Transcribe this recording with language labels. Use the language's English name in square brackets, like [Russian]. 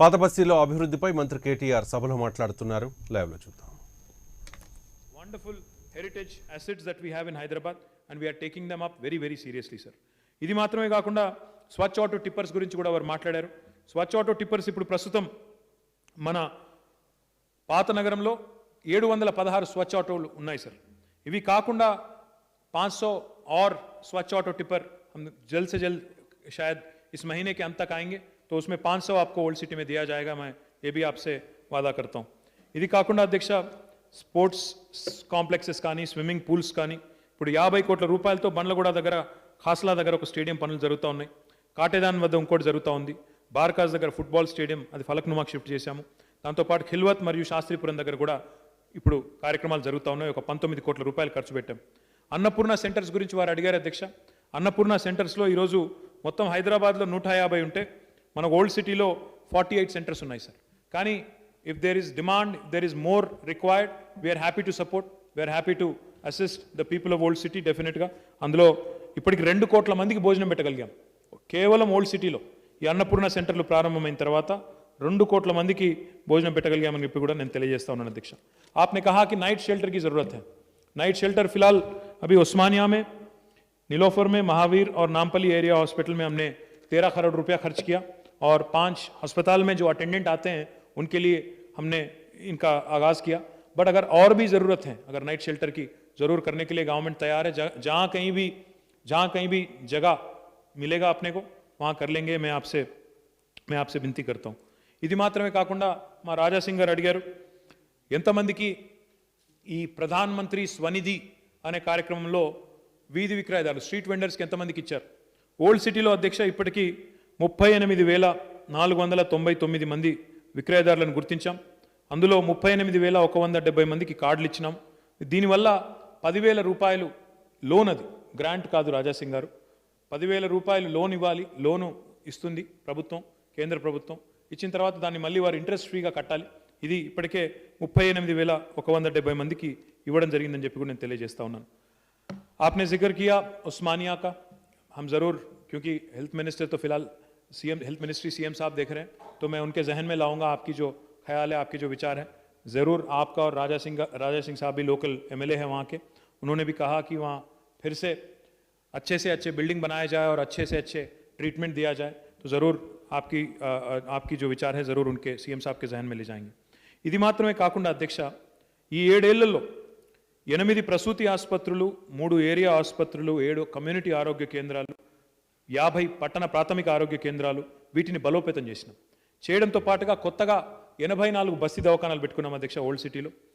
[Telugu] పాత బస్తీలో అభివృద్ధిపై మంత్రి కేటీఆర్ సభలో మాట్లాడుతున్నారు. లైవ్లో చూద్దాం. [English] Wonderful heritage assets that we have in Hyderabad and we are taking them up very very seriously, sir. [Telugu] ఇది మాత్రమే కాకుండా స్వచ్ఛ ఆటో టిప్పర్స్ గురించి కూడా వారు మాట్లాడారు. స్వచ్ఛ ఆటో టిప్పర్స్ ఇప్పుడు ప్రస్తుతం మన పాత నగరంలో 716 స్వచ్ఛ ఆటోలు ఉన్నాయి సార్. ఇవి కాకుండా [Hindi] 500 और स्वच्छ ऑटो टिपर हम जल्द से जल्द शायद इस महीने के अंत तक आएंगे, तो उसमें 500 आपको ओल्ड सिटी में दिया जाएगा. मैं ये भी आपसे वादा करता हूँ. [Telugu] ఇది కాకుండా అధ్యక్ష స్పోర్ట్స్ కాంప్లెక్సెస్ కానీ స్విమ్మింగ్ పూల్స్ కానీ ఇప్పుడు 50 కోట్ల రూపాయలతో బండ్లగూడ దగ్గర ఖాస్లా దగ్గర ఒక స్టేడియం పనులు జరుగుతూ ఉన్నాయి. కాటేదాన్ వద్ద ఇంకోటి జరుగుతూ ఉంది. బార్కాస్ దగ్గర ఫుట్బాల్ స్టేడియం అది ఫలక్నుమాకి షిఫ్ట్ చేశాము. దాంతోపాటు ఖిల్వత్ మరియు శాస్త్రీపురం దగ్గర కూడా ఇప్పుడు కార్యక్రమాలు జరుగుతూ ఉన్నాయి. ఒక 19 కోట్ల రూపాయలు ఖర్చు పెట్టాం. అన్నపూర్ణ సెంటర్స్ గురించి వారు అడిగారు అధ్యక్ష. అన్నపూర్ణ సెంటర్స్లో ఈరోజు మొత్తం హైదరాబాద్లో 150 ఉంటే మన ఓల్డ్ సిటీలో 48 సెంటర్స్ ఉన్నాయి సార్. [English] కానీ if there is demand, there is more required, we are happy to support, we are happy to assist the people of old city. [Telugu] డెఫినెట్గా అందులో ఇప్పటికి 2 కోట్ల మందికి భోజనం పెట్టగలిగాం కేవలం ఓల్డ్ సిటీలో. ఈ అన్నపూర్ణ సెంటర్లు ప్రారంభమైన తర్వాత 2 కోట్ల మందికి భోజనం పెట్టగలిగామని చెప్పి కూడా నేను తెలియజేస్తా ఉన్నాను అధ్యక్ష. [Hindi] आपने कहा कि नाइट शेल्टर की ज़रूरत है. नाइट शेल्टर फिलहाल अभी उस्मानिया में, नीलोफर में, महावीर और नामपली एरिया हॉस्पिटल में हमने 13 करोड़ रुपया खर्च किया और 5 अस्पताल में जो अटेंडेंट आते हैं उनके लिए हमने इनका आगाज़ किया. बट अगर और भी ज़रूरत है, अगर नाइट शेल्टर की ज़रूर करने के लिए गवर्नमेंट तैयार है. जहाँ कहीं भी जगह मिलेगा अपने को वहाँ कर लेंगे. मैं आपसे विनती करता हूँ. [Telugu] ఇది మాత్రమే కాకుండా మా రాజాసింగ్ గారు అడిగారు ఎంతమందికి ఈ ప్రధాన్ మంత్రి స్వనిధి అనే కార్యక్రమంలో వీధి విక్రయదారులు స్ట్రీట్ వెండర్స్కి ఎంతమందికి ఇచ్చారు. ఓల్డ్ సిటీలో అధ్యక్ష ఇప్పటికీ 38,499 మంది విక్రయదారులను గుర్తించాం. అందులో 38,170 మందికి కార్డులు ఇచ్చినాం. దీనివల్ల 10,000 రూపాయలు లోన్, అది గ్రాంట్ కాదు రాజాసింగ్ గారు, 10,000 రూపాయలు లోన్ ఇవ్వాలి. లోను ఇస్తుంది ప్రభుత్వం, కేంద్ర ప్రభుత్వం. ఇచ్చిన తర్వాత దాన్ని మళ్ళీ వారు ఇంట్రెస్ట్ ఫ్రీగా కట్టాలి. ఇది ఇప్పటికే 38,170 మందికి ఇవ్వడం జరిగిందని చెప్పి కూడా నేను తెలియజేస్తా ఉన్నాను. [Hindi] आपने जिक्र किया उस्मानिया का. हम ज़रूर, क्योंकि हेल्थ मिनिस्टर तो फिलहाल हेल्थ मिनिस्ट्री सीएम साहब देख रहे हैं, तो मैं उनके जहन में लाऊंगा आपकी जो ख्याल है, आपके जो विचार हैं. ज़रूर आपका और राजा सिंह साहब भी लोकल MLA हैं वहाँ के. उन्होंने भी कहा कि वहाँ फिर से अच्छे बिल्डिंग बनाया जाए और अच्छे से अच्छे ट्रीटमेंट दिया जाए. तो ज़रूर आपकी जो विचार है ज़रूर उनके सीएम साहब के जहन में ले जाएंगे. [Telugu] ఇది మాత్రమే కాకుండా అధ్యక్ష ఈ 7 ఏళ్లలో 8 ప్రసూతి ఆసుపత్రులు, 3 ఏరియా ఆసుపత్రులు, 7 కమ్యూనిటీ ఆరోగ్య కేంద్రాలు, 50 పట్టణ ప్రాథమిక ఆరోగ్య కేంద్రాలు, వీటిని బలోపేతం చేసినాం. చేయడంతో పాటుగా కొత్తగా 84 బస్తీ దవాఖానాలు పెట్టుకున్నాం అధ్యక్ష ఓల్డ్ సిటీలో.